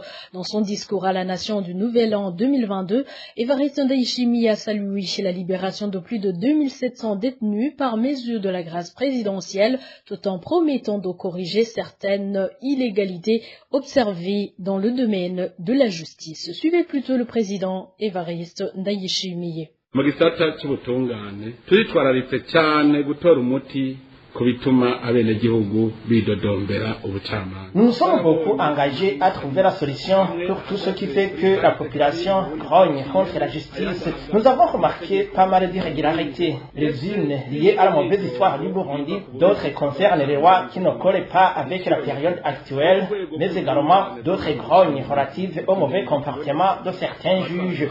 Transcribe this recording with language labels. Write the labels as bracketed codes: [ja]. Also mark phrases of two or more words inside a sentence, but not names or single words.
[fr] Dans son discours à la nation du Nouvel An 2022, Évariste Ndayishimiye a salué la libération de plus de 2700 détenus par mesure de la grâce présidentielle, tout en promettant de corriger certaines illégalités observées dans le domaine de la justice. Suivez plutôt le président Évariste Ndayishimiye. [rn] Mu gisata cy'ubutungane turitwararitse cyane gutora umuti kubituma abenegihugu bidodombera ubucamanza. [fr] Nous sommes beaucoup engagés à trouver la solution pour tout ce qui fait que la population grogne contre la justice. Nous avons remarqué pas mal d'irrégularités, les unes liées à la mauvaise histoire du Burundi, d'autres concernent les lois qui ne collent pas avec la période actuelle, mais également d'autres grognes relatives au mauvais comportement de certains juges.